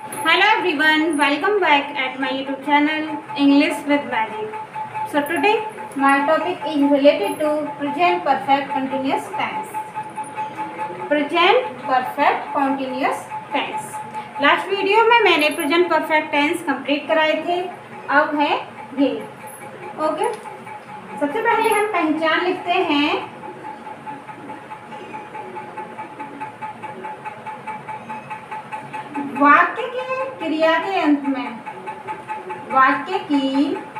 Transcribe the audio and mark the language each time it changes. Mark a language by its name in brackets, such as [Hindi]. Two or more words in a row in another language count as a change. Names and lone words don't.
[English] Hello everyone, welcome back at my YouTube channel English with Magic. So today my topic is related to present perfect continuous tense. Present perfect continuous tense. last video [Hindi] में मैंने [English] present perfect tense complete [Hindi] कराए थे, अब है ये। ओके, सबसे पहले हम पहचान लिखते हैं वाक्य के क्रिया के अंत में, वाक्य की